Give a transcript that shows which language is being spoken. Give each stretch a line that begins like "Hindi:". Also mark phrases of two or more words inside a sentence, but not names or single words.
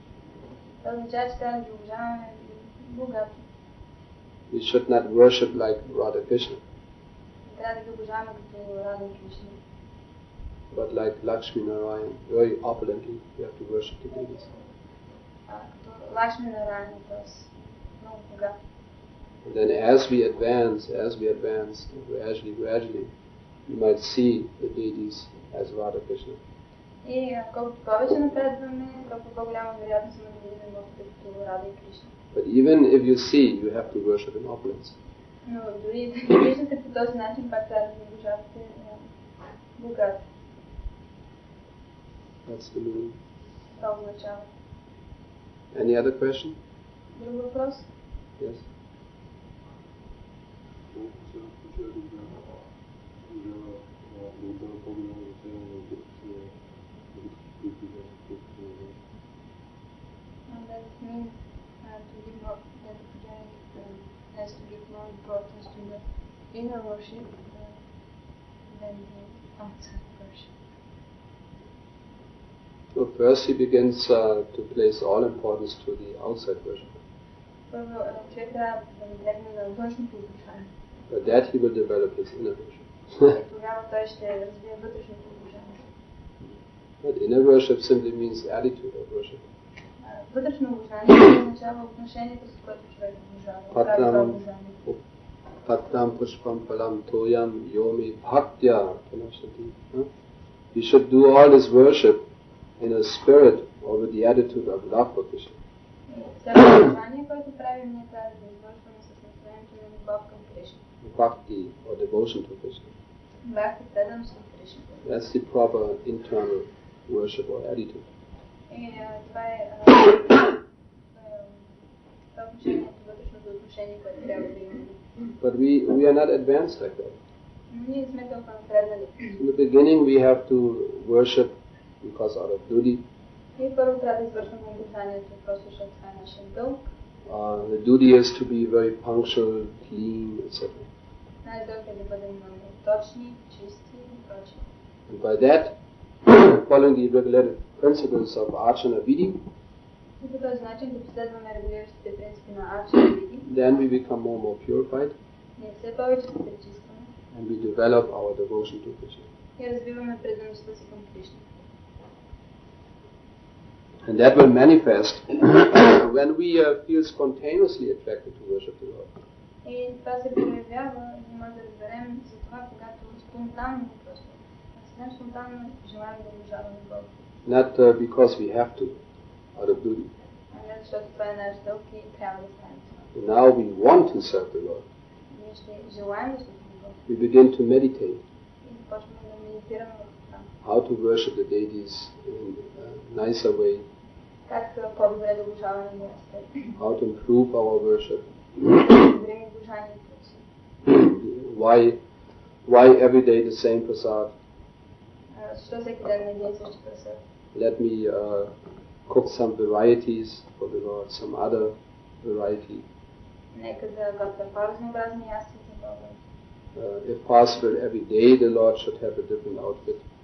English: We should not worship like Radha Krishna, but like Lakshmi Narayan, very opulently we have to worship the deities. And then as we advance, gradually, we might see the deities as Radha Krishna.
Bulgarian: И колкото повече напредваме, толкова по-голяма вероятност има да видим Богите като Рада и Кришна.
English: But even if you see, you have to worship in opulence.
Bulgarian: Но дори да виждате по този начин, пак трябва да обожавате богато.
English: That's the meaning.
Bulgarian: Това означава.
English: Any other question?
Bulgarian: Друг въпрос?
English: Yes. Does it mean to give more, that the pujaari has to give more importance to the inner worship than the outside worship? So first he begins to place all importance to the outside worship.
Bulgarian: Първо, човек трябва да наблегне на външното обожание.
English: But that he will develop his inner worship.
Bulgarian: И тогава той ще развие вътрешното обожание.
English: But inner worship simply means attitude of worship.
Bulgarian: Вътрешно обожание означава отношението, с което човек обожава.
Sanskrit: पत्रं पुष्पं फलं तोयं यो मे भक्त्या प्रयच्छति.
English: We should do all this worship in a spirit or with the attitude of love for Krishna.
Bulgarian: Всяко обожание, което правим, ние трябва да извършваме с настроението на любов към Кришна.
English: Bhakti or devotion to Krishna.
Bulgarian: Бхакти, преданост към Кришна.
English: That's the proper internal worship or attitude.
Bulgarian: И това е отношението, вътрешното отношение, което трябва да имаме.
English: But we are not advanced like that.
Bulgarian: Ние сме толкова напреднали.
English: In the beginning we have to worship because out of duty.
Bulgarian: И първо трябва да извършваме обожанието, просто защото това е нашия дълг.
English: The duty is to be very punctual, clean, etc.
Bulgarian: Наш дълг е да бъдем много точни, чисти и прочие.
English: And by that, following the regulated principles of Archana Vidhi,
Bulgarian: И по този начин да последваме регулиращите принципи на Арчана Види,
English: then we become more and more purified,
Bulgarian: ние все повече се пречистваме
English: and we develop our devotion to Krishna.
Bulgarian: и развиваме предаността си към Кришна.
English: And that will manifest when we feel spontaneously attracted to worship the Lord.
Bulgarian: И това се проявява, ние можем да разберем за това, когато спонтанно просто, съвсем спонтанно желаем да обожаваме Бога.
English: Not because we have to, out of duty.
Bulgarian: А не защото това е наш дълг и трябва да станем това.
English: Now we want to serve the Lord.
Bulgarian: Ние ще желаем да служим Бога.
English: We begin to meditate
Bulgarian: И започваме да медитираме върху това.
English: how to worship the deities in a nicer way,
Bulgarian: Как по-добре да обожаваме Бога.
English: how to improve our worship.
Bulgarian: Да подобрим обожанието си.
English: why every day the same prasad? Let me cook some varieties for the Lord, some other variety. If possible, every day the Lord should have a different outfit.